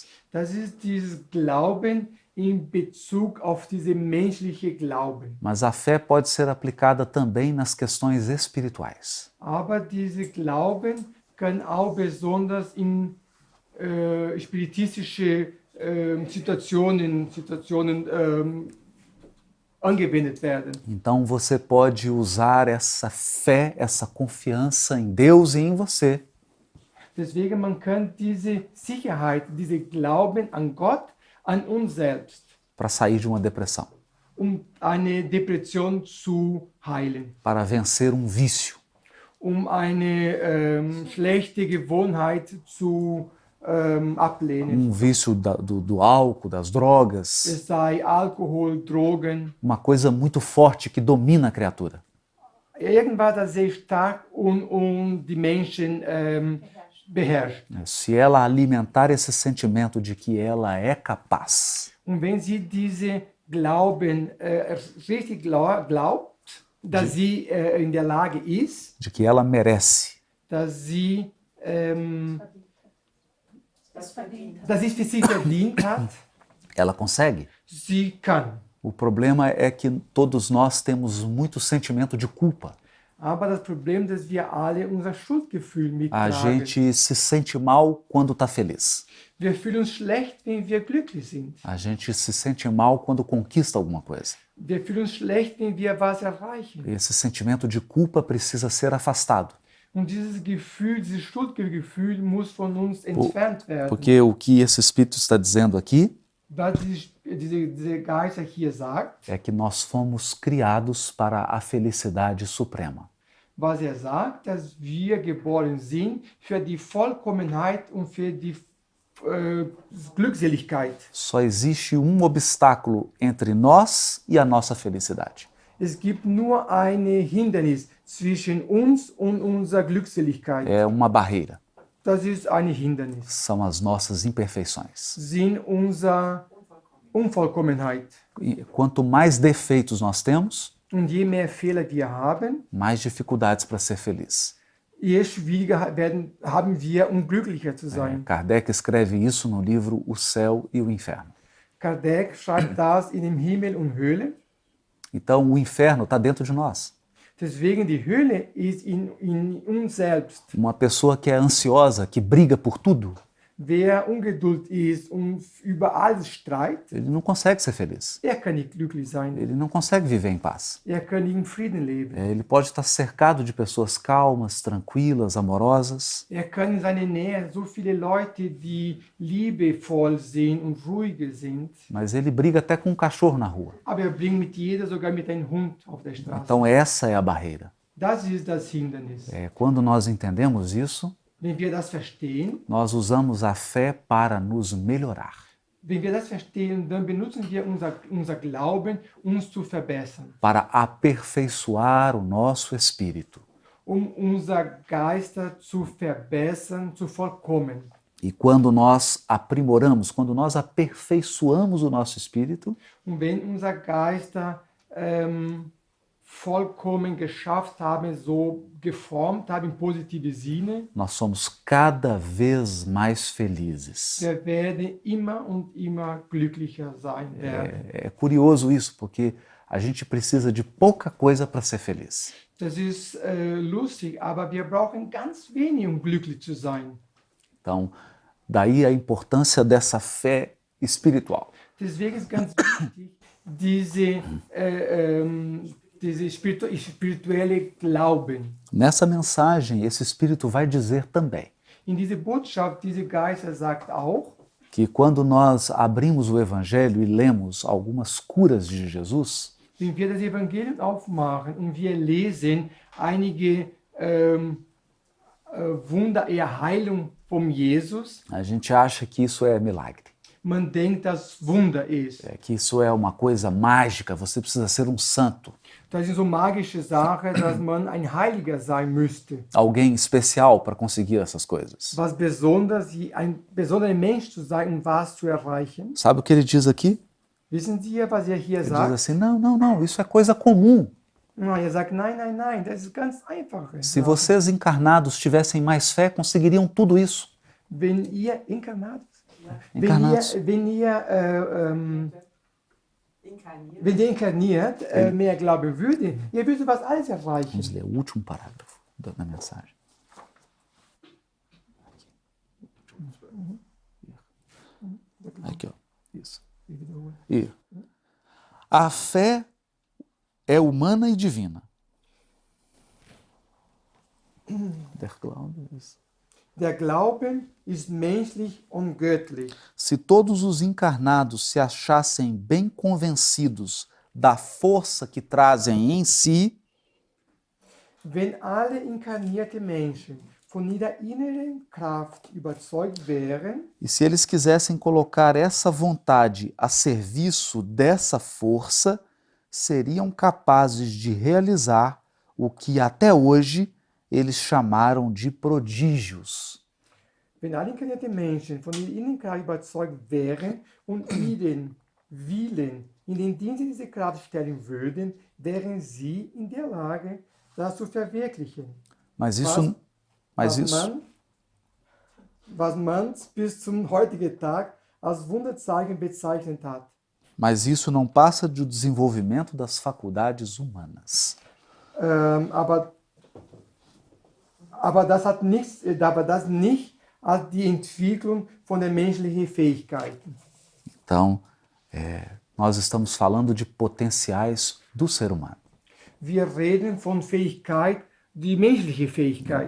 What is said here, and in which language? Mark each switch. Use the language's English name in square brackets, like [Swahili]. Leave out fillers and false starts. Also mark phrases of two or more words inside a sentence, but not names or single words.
[German] Das ist dieses Glauben in Bezug auf diese menschliche Glauben. [Portuguese] Mas a fé pode ser aplicada também nas questões espirituais. [German] Aber diese Glauben kann auch besonders in spiritistische Situationen angewendet werden. [Portuguese] Então você pode usar essa fé, essa confiança em Deus e em você [German] Deswegen man kann diese Sicherheit, diese Glauben an Gott, an uns selbst, [Portuguese] para sair de uma depressão, [German] eine Depression zu heilen, [Portuguese] para vencer um vício, [German] eine schlechte Gewohnheit zu ablehnen. [Portuguese] vício do álcool, das drogas, [German] Es sei Alkohol, Drogen, [Portuguese] uma coisa muito forte que domina a criatura. [German] irgendwas, das sehr stark und die Menschen beherrscht. [Portuguese] Se ela alimentar esse sentimento de que ela é capaz, [German] Und wenn sie diese Glauben richtig glaubt, dass sie in der Lage ist, [Portuguese] de que ela merece, [German] dass sie für sich verdient hat, [Portuguese] ela consegue. [German] sie kann. [Portuguese] O problema é que todos nós temos muito sentimento de culpa. [German] Aber das Problem, dass wir alle unser Schuldgefühl [Portuguese] A [German] mittragen. [Portuguese] gente se sente mal quando está feliz. [German] Wir fühlen uns schlecht, wenn wir glücklich sind. [Portuguese] A gente se sente mal quando conquista alguma coisa. [German] Wir fühlen uns schlecht, wenn wir was erreichen. [Portuguese] Esse sentimento de culpa precisa ser afastado. [German] Und dieses Gefühl, dieses Schuldgefühl muss von uns entfernt werden. [Portuguese] Porque o que esse Espírito está dizendo aqui [German] Was diese Geister hier sagt, [Portuguese] é que nós fomos criados para a felicidade suprema. [German] was sagt, dass wir geboren sind für die Vollkommenheit und für die Glückseligkeit. [Portuguese] Só existe um obstáculo entre nós e a nossa felicidade. [German] Es gibt nur ein Hindernis zwischen uns und unserer Glückseligkeit. [Portuguese] É uma barreira. [German] Das ist ein Hindernis. [Portuguese] São as nossas imperfeições. [German] Sind unsere Unvollkommenheit. [Portuguese] E quanto mais defeitos nós temos, [German] Und je mehr Fehler wir haben, [Portuguese] mais dificuldades para ser feliz. [German] je schwieriger haben wir, um glücklicher zu sein. [Portuguese] Kardec escreve isso no livro O Céu e o Inferno. [German] Kardec schreibt das in dem Himmel und Höhle. [Portuguese] Então, o inferno está dentro de nós. [German] Deswegen die Höhle ist in uns selbst. [Portuguese] Uma pessoa que é ansiosa, que briga por tudo, [German] Wer ungeduldig ist und über alles streitet, [Portuguese] ele não consegue ser feliz. [German] kann nicht glücklich sein. [Portuguese] Ele não consegue viver em paz. [German] Kann nicht in Frieden leben. [Portuguese] Ele pode estar cercado de pessoas calmas, tranquilas, amorosas, [German] Kann in seiner Nähe so viele Leute, die liebevoll sind und ruhig sind. [Portuguese] mas ele briga até com um cachorro na rua. [German] Aber bringt mit jeder, sogar mit einem Hund auf der Straße. [Portuguese] Então, essa é a barreira. [German] Das ist das Hindernis. [Portuguese] Quando nós entendemos isso, [German] Wenn wir das verstehen, [Portuguese] nós usamos a fé para nos melhorar. [German] wenn wir das verstehen, dann benutzen wir unser Glauben, uns zu verbessern, [Portuguese] Para aperfeiçoar o nosso espírito. [German] Unser Geister zu verbessern, zu vollkommen. [Portuguese] E quando nós aprimoramos, quando nós aperfeiçoamos o nosso espírito, [German] Und wenn unser Geister vollkommen geschafft haben, so geformt haben, im positiven Sinne, [Portuguese] nós somos cada vez mais felizes. [German] wir werden immer und immer glücklicher sein werden. [Portuguese] É curioso isso, porque a gente precisa de pouca coisa para ser feliz. [German] Das ist lustig, aber wir brauchen ganz wenig, um glücklich zu sein. [Portuguese] Então, daí a importância dessa fé espiritual. [German] Deswegen ist ganz wichtig, diese spirituelle Glauben. [Portuguese] Nessa mensagem, esse Espírito vai dizer também [German] In diese Botschaft, diese Geister sagt auch, [Portuguese] que quando nós abrimos o Evangelho e lemos algumas curas de Jesus, [German] wenn wir das Evangelium aufmachen und wir lesen einige Wunder, Heilung von Jesus, [Portuguese] a gente acha que isso é milagre, [German] man denkt, dass Wunder ist. [Portuguese] que isso é uma coisa mágica, você precisa ser um santo, [German] Das sind so magische Sachen, dass man ein Heiliger sein müsste. [Portuguese] alguém especial para conseguir essas coisas. [German] Was besonders, ein besonderer Mensch zu sein, um was zu erreichen. [Portuguese] Sabe o que ele diz aqui? [German] Wissen Sie, was hier [Portuguese] Ele diz [German] sagt? [Portuguese] assim, não, isso é coisa comum. [German] No, sagt, nein, das ist ganz einfach. [Portuguese] Se vocês encarnados tivessem mais fé, conseguiriam tudo isso. [German] Wenn ihr inkarnat, [Portuguese] Encarnados. [German] wenn ihr inkarniert mehr glauben würde, ihr würdet was alles erreichen. [Portuguese] Vamos ler o último parágrafo da mensagem. Aqui, ó. Isso. E a fé é humana e divina. [German] Der Glaube ist... Der Glauben ist menschlich und göttlich. [Portuguese] Se todos os encarnados se achassem bem convencidos da força que trazem em si, [German] Wenn alle inkarnierte Menschen von ihrer inneren Kraft überzeugt wären, [Portuguese] e se eles quisessem colocar essa vontade a serviço dessa força, seriam capazes de realizar o que até hoje eles chamaram de prodígios. [German] wenn alle inkarnierte Menschen von ihrer inneren Kraft überzeugt wären und ihren Willen in den Dienst dieser Kraft stellen würden, wären sie in der Lage, das zu verwirklichen. [Portuguese] Mas isso, [German] Was man bis zum heutigen Tag als Wunderzeichen bezeichnet hat. [Portuguese] mas isso não passa do desenvolvimento das faculdades humanas. [German] Aber das nicht als die Entwicklung von den menschlichen Fähigkeiten. [Portuguese] Então, nós estamos falando de potenciais do ser humano. [German] Wir reden von Fähigkeit, die menschliche Fähigkeit.